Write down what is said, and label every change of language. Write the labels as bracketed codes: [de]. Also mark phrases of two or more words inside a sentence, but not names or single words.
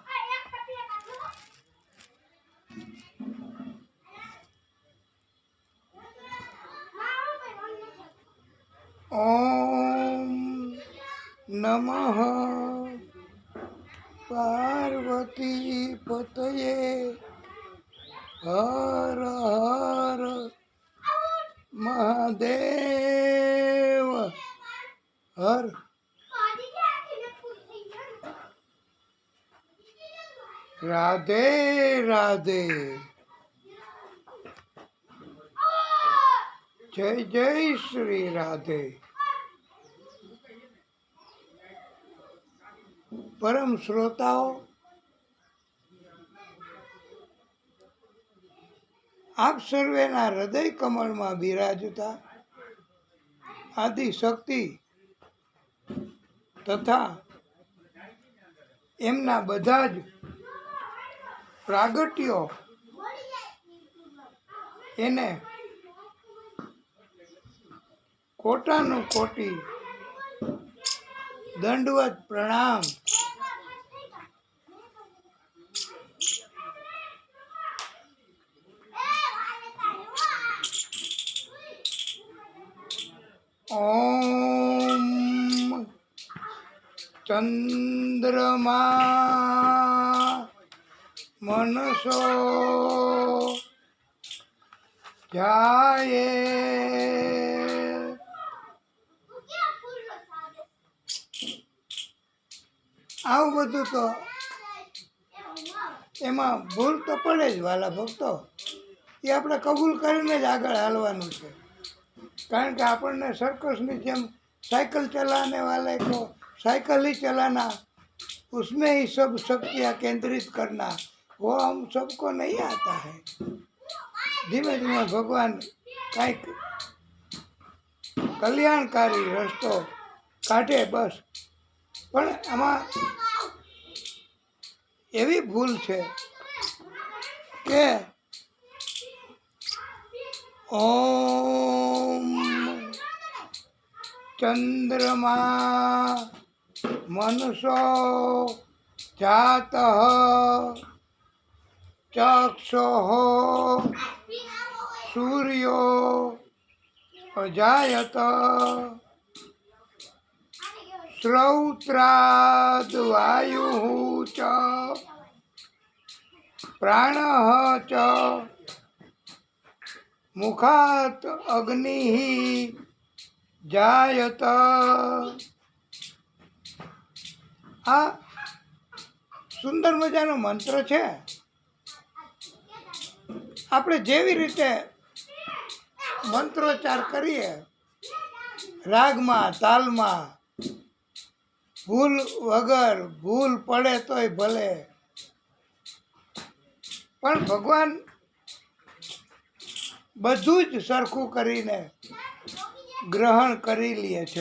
[sa] ओम नमः पार्वती पतये हर हर महादेव हर। [hi] राधे राधे। जय जय श्री राधे। [gu] પરમ શ્રોતાઓ, આપ સર્વેના હૃદય કમલ મેં બિરાજતા આદિ શક્તિ તથા એમના બધા જ પ્રાગટ્યો એને કોટાનુ કોટી દંડવત પ્રણામ। [sa] ओम चंद्रमा मनसो [gu] जाए આવું બધું તો એમાં ભૂલ તો પડે જ વાલા ભક્તો। એ આપણે કબૂલ કરીને જ આગળ હાલવાનું છે, કારણ કે આપણને सर्कसની જેમ [hi] साइकिल चलाने वाले को साइकिल ही चलाना, उसमें ही सब शक्तियाँ केंद्रित करना, वो हम सबको नहीं आता है। [gu] ધીમે ધીમે ભગવાન કંઈક કલ્યાણકારી રસ્તો કાઢે બસ। પણ આમાં એવી ભૂલ છે કે ओम [sa] चंद्रमा मनसो जातः चक्षुः सूर्यो अजायत श्रौत्राद् वायुः च प्राणः च मुखात अग्नि जायत। [gu] આ સુંદર મજાનો મંત્ર હૈ। આપણે જેવી રીતે મંત્રોચ્ચાર કરીએ રાગમાં તાલમાં, ભૂલ વગર, ભૂલ પડે તોય ભલે, પણ ભગવાન બધું જ સરખું કરીને ગ્રહણ કરી લે છે।